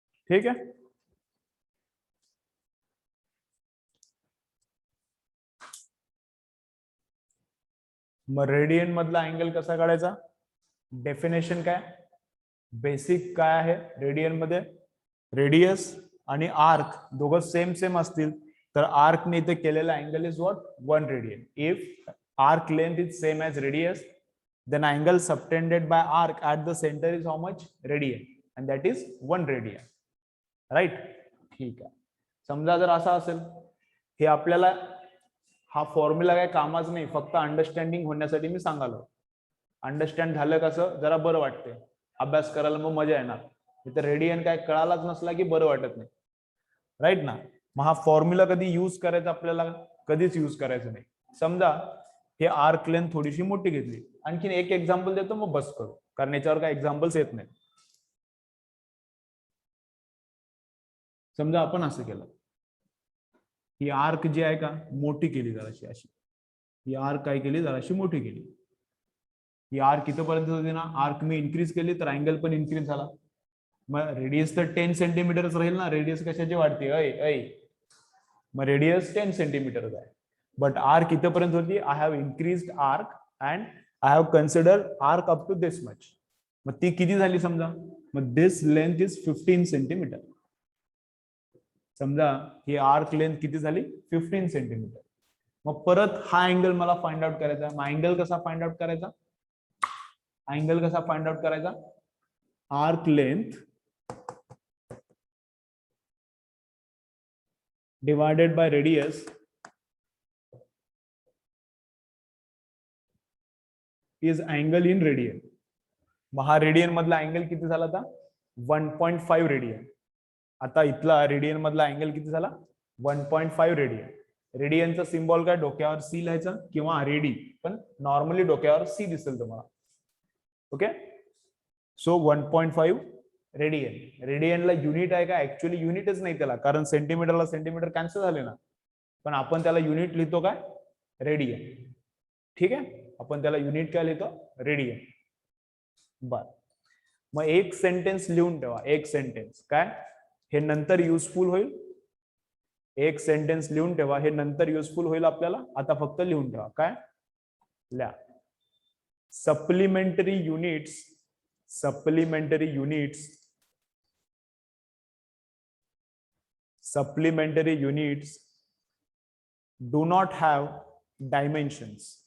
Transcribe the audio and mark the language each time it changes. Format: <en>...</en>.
<mr>ठीक आहे, मग रेडियन मधला अँगल कसा काढायचा? डेफिनेशन काय, बेसिक काय आहे रेडियन मध्ये? रेडियस आणि आर्क दोघं सेम सेम असतील तर आर्क ने इथे केलेला angle</mr> <en>Is what?</en> <mr>1 radian.</mr> <en>If arc length is same as radius, then angle subtended by arc at the center is how much? Radian, and that is 1 radian.</en> <mr>Right, ठीक आहे. समजा जर असा असेल, हे आपल्याला हा फॉर्म्युला काय कामाच नाही, फक्त अंडरस्टँडिंग होण्यासाठी मी सांगालो. अंडरस्टँड झालं कसं जरा बरं वाटते, अभ्यास करायला मग मजा येणार. इथं रेडियन काय कळालाच नसला की बरं वाटत नाही, राईट ना. मग हा फॉर्म्युला कधी युज करायचा आपल्याला? कधीच युज करायचं नाही. समजा हे आर्क लेंथ थोडीशी मोठी घेतली, आणखीन एक एक्झाम्पल देतो मग बस करू, कारण याच्यावर काय एक्झाम्पल्स येत नाही. समजा आपण असं केलं, ही आर्क जी आहे का मोठी केली जराशी, अशी ही आर्क काय केली जराशी मोठी केली. ही आर्क इथपर्यंत होती ना, आर्क मी इन्क्रीज केली तर अँगल पण इन्क्रीज झाला. मग रेडियस तर 10 सेंटीमीटरच राहील ना, रेडियस कशाची वाढते? ऐ मग रेडियस 10 सेंटीमीटर आहे, बट आर्क इथपर्यंत होती.</mr> <en>I have increased arc and I have consider arc up to this much.</en> <mr>मग ती किती झाली समजा?</mr> <en>मग this length is 15 centimetre.</en> <mr>समजा ही आर्क लेंथ किती झाली? 15 सेंटीमीटर. मग परत हा अँगल मला फाइंड आउट करायचा. मग अँगल कसा फाइंड आउट करायचा? अँगल कसा फाइंड आउट करायचा?</mr> <en>Arc length divided by radius is angle in radian.</en> <mr>मग हा रेडियन मधला अँगल किती झाला आता? 1.5 रेडियन. आता इथला रेडियन मधला अँगल किती झाला? 1.5 रेडियन. रेडियनचा सिम्बॉल काय? डोक्यावर सी लिहायचा किंवा रेडी, पण नॉर्मली डोक्यावर सी दिसेल तुम्हाला.</mr> <en>Okay, so 1.5 radian.</en> <mr>रेडियनला युनिट आहे का? ऍक्च्युअली युनिटच नाही त्याला, कारण सेंटीमीटरला सेंटीमीटर कॅन्सल झाले ना, पण आपण त्याला युनिट लिहितो काय? रेडियन. ठीक आहे, आपण त्याला युनिट काय लिहितो? रेडियन. बर, मग एक सेंटेन्स लिहून ठेवा. एक सेंटेन्स काय, हे नंतर युजफुल होईल. एक सेंटेन्स लिहून ठेवा, हे नंतर युजफुल होईल आपल्याला. आता फक्त लिहून ठेवा. काय लिहा?</mr> <en>Supplementary units, supplementary units, supplementary units do not have dimensions.</en>